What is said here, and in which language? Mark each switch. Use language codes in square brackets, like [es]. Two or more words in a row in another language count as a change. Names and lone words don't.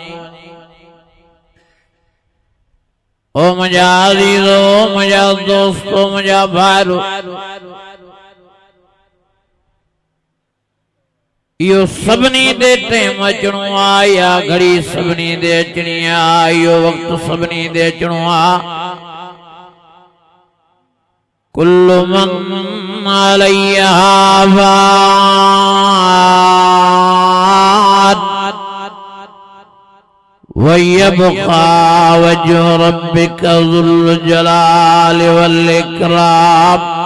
[sd] ओ मुंहिंजा अज़ीज़ो, मुंहिंजा दोस्तो, मुंहिंजा भाइरो, इहो सभिनी दे टाइम अचणो आहे, या घड़ी सभिनी दे अचणी आहे, इहो वक़्तु सभिनी दे अचणो आहे। [ar] كل من عليها فان ويبقى وجه ربك ذو الجلال والإكرام